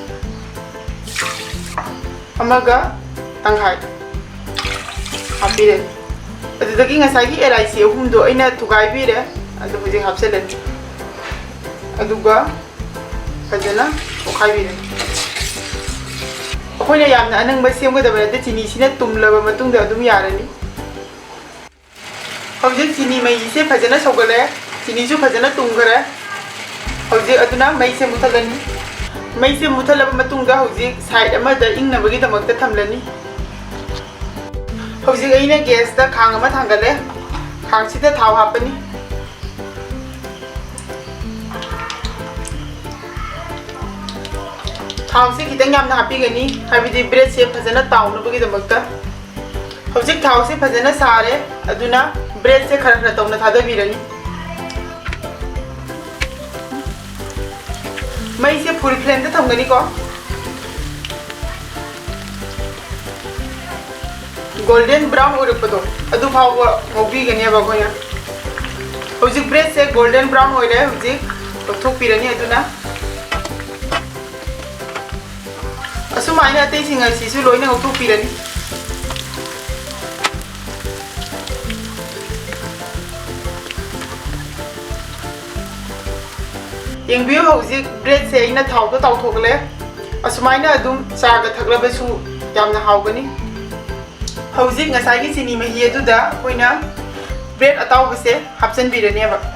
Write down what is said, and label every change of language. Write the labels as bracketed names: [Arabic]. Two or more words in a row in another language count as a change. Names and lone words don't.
[Manipuri] अमगा तंखाय हापिरनी अदुदगी ngसाइगी एलाइसी अहुमदो अइना तुगाइबीरे अदु हौजिक हापसलनी अदुगा फजना ओखाइबीरे अखोइना यामना अनंगबा सेमगदबा नते चीनी सिना तुमलबा मतुंगदा अदुम यारनी हौजिक चीनी मई से फजना सौगले चीनी सु फजना तुमगरे हौजिक अदुना मई से मुथलनी मई से मुथलबा मतुंगदा हौजिक साइड अमदा इंगनबगी दमकता थमलनी हौजिक अइना गैस दा खांग अमा थांगले खांग सिदा थाव हापनी थाव से खितंग यामना हापीगनी हाबिदि ब्रेड से फजना ताउनबगीदमक्ता हौजिक थाव से फजना सारे अदुना ब्रेड से खरा खरा तौना थादबीरनी मई से [English] full flame [Manipuri] दा थमगनी को [English] golden brown [Manipuri] ओरपदो अदु फाव मोबीगनी अबगोया हौजिक ब्रेड से [English] golden brown [Manipuri] ओइले हौजिक थोकपीरनी अदुना असुमाइना अतै सिंग असिसु लोइना हौथोकपीरनी येंबियो हौजिक ब्रेड से अइना थावदो ताउथोकले असुमाइना अदुम चागा थकलबसु यामना हावगनी हौजिक ngसाइगी चीनी मही अदुदा कोइना ब्रेड अताउबसे हापचनबीरनेबा